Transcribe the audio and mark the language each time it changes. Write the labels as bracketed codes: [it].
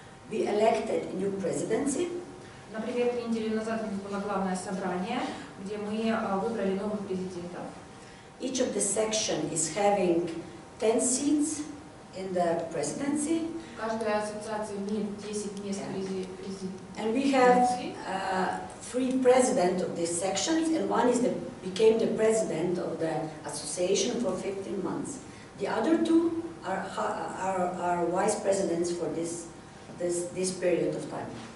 [en] We elected a new presidency. [ru] Например, 3 недели назад у нас было главное собрание, где мы выбрали новых президентов. [en] Each of the section is having 10 seats in the presidency. [ru] Каждая ассоциация имеет 10 мест президента. [en] And we have 3 presidents of these sections, and one is became the president of the association for 15 months. The other 2 are vice presidents for this period of time.